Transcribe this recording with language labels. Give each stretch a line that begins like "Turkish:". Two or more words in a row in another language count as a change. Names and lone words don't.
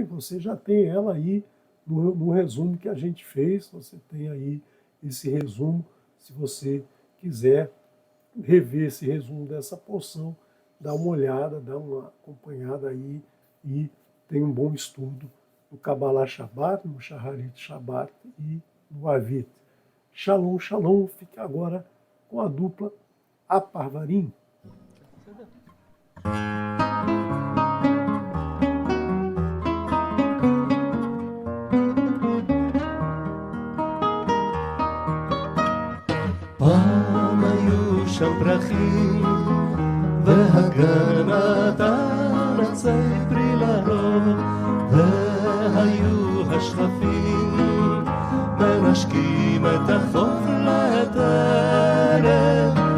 Portuguese: Você já tem ela aí no resumo que a gente fez, você tem aí esse resumo, se você quiser rever esse resumo dessa porção, dá uma olhada, dá uma acompanhada aí e tem um bom estudo no Kabbalah Shabbat, no Shaharit Shabbat e no Avit.
Hebrew: שלום, שלום.
Portuguese: Fique agora com a dupla Aparvarim.
Hebrew: פעם היו שם פרחים והגנת עצי פרי לרוב, והיו השכפים מנשקים את החוף לטרף.